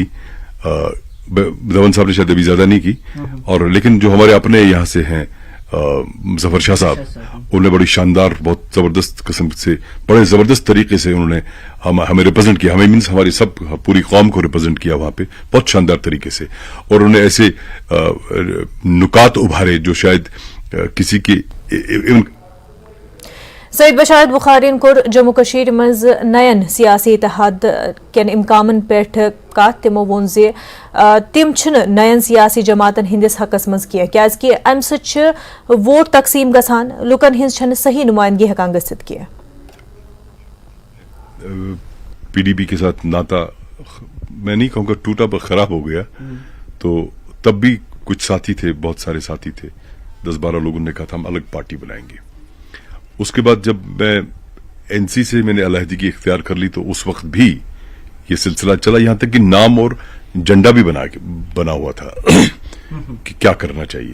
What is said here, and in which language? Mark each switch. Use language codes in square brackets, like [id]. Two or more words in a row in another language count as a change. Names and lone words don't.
[ur] دھون صاحب نے شاید ابھی زیادہ نہیں کی، اور لیکن جو ہمارے اپنے یہاں سے ہیں ظفر شاہ صاحب، انہوں نے بڑی شاندار، بہت زبردست قسم سے، بڑے زبردست طریقے سے انہوں نے ہمیں ریپرزینٹ کیا، ہمیں مینس ہماری سب پوری قوم کو ریپرزینٹ کیا وہاں پہ بہت شاندار طریقے سے. اور انہوں نے ایسے نکات ابھارے جو شاید کسی کی. [ks] سعید بشارت بخارین کور جموں کشمیر مز نین سیاسی اتحاد کن امکامن پیٹھ کت تمو وون زِ تم نین سیاسی جماعتن ہندس حقس مز کی کیازکہ امہ سۭتۍ ووٹ تقسیم گژھان، لکن ہنز صحیح نمائندگی ہیکان گژھتھ کی. [ur] PDP کے ساتھ ناتا میں نہیں کہوں گا ٹوٹا پر خراب ہو گیا، تو تب بھی کچھ ساتھی تھے، بہت سارے ساتھی تھے، 10-12 لوگوں نے کہا تھا ہم الگ پارٹی بنائیں گے. اس کے بعد جب میں NC سے میں نے علیحدگی اختیار کر لی تو اس وقت بھی یہ سلسلہ چلا، یہاں تک کہ نام اور جنڈا بھی بنا ہوا تھا کہ کیا کرنا چاہیے.